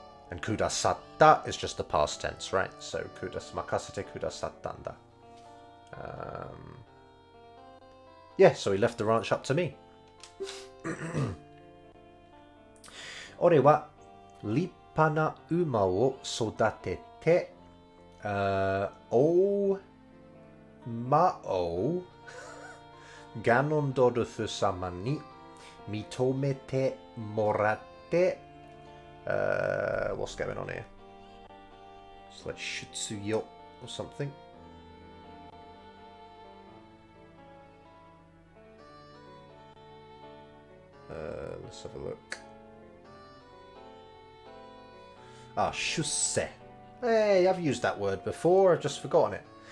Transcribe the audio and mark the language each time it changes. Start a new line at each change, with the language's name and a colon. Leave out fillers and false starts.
English: And kudasatta is just the past tense, right? So
Japanese: makasete kudasattanda.
English: Yeah, so he left the ranch up to me.
Japanese: 俺は立派な馬を育てて、お馬をガノンドルフ様に認めてもらって、
English: what's going on here? It's like Shutsuyo or something. Let's have a look. Shusse. Hey, I've used that word before. I've just forgotten it.